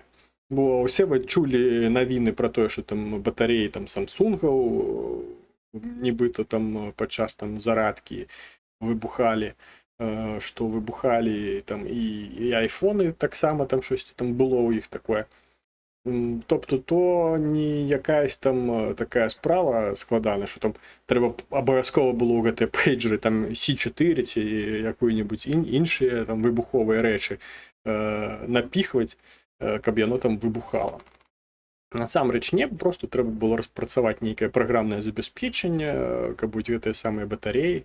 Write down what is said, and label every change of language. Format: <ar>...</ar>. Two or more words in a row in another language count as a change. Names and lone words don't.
<be>Бо ўсе вы чулі навіны пра тое, што там батареі там Самсунгаў нібыта там падчас там зарадкі выбухалі, што выбухалі там і айфоны таксама там щось там было ў іх такое.</be> <uk>Тобто то не якаясь там такая справа складана,</uk> <be>що там треба абавязкова было ў гэтыя пейджеры там C4 ці якую-небудзь іншыя там выбуховыя рэчы напіхваць, каб яно там выбухала. Насамрэч не, просто трэба было распрацаваць нейкае праграмнае забяспечанне, каб быць гэтыя самыя батареі.</be>